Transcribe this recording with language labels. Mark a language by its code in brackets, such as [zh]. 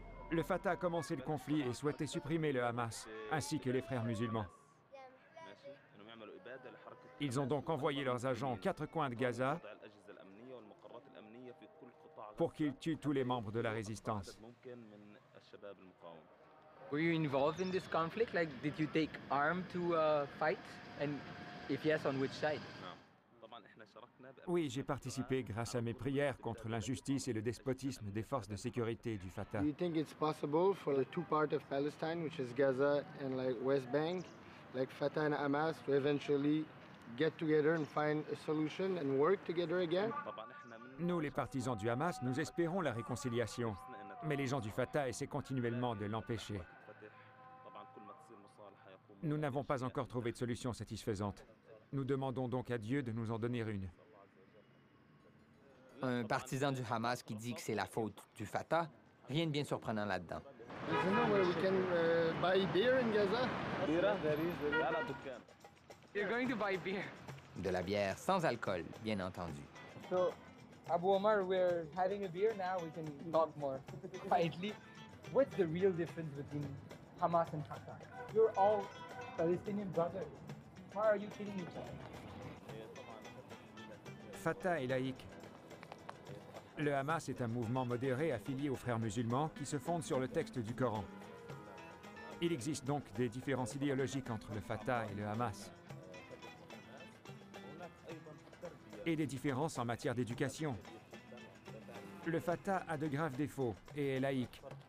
[fr] Le Fatah a commencé le conflit et souhaitait supprimer le Hamas, ainsi que les frères musulmans. Ils ont donc envoyé leurs agents aux quatre coins de Gaza pour qu'ils tuent tous les membres de la résistance. [en] Were you involved in this conflict? Like, did you take arm to fight? And if yes, on which side? [fr] Oui, j'ai participé grâce à mes prières contre l'injustice et le despotisme des forces de sécurité du Fatah. [en] Do you think it's possible for the two parts of Palestine, which is Gaza and like West Bank, like Fatah and Hamas, to eventually get together and find a solution and work together again? [fr] Nous, les partisans du Hamas, nous espérons la réconciliation. Mais les gens du Fatah essaient continuellement de l'empêcher. Nous n'avons pas encore trouvé de solution satisfaisante. Nous demandons donc à Dieu de nous en donner une. Un partisan du Hamas qui dit que c'est la faute du Fatah, rien de bien surprenant là-dedans. [en] Isn't there where we can buy beer in Gaza? You're going to buy beer. [fr] De la bière sans alcool, bien entendu. [en] So, Abu Omar, we're having a beer now. We can talk more quietly. What's the real difference between Hamas and Fatah? You're all Palestinian brothers. Why are you killing each other? [fr] Fatah est laïque. Le Hamas est un mouvement modéré affilié aux frères musulmans qui se fonde sur le texte du Coran. Il existe donc des différences idéologiques entre le Fatah et le Hamas. Et des différences en matière d'éducation. Le Fatah a de graves défauts et est laïque.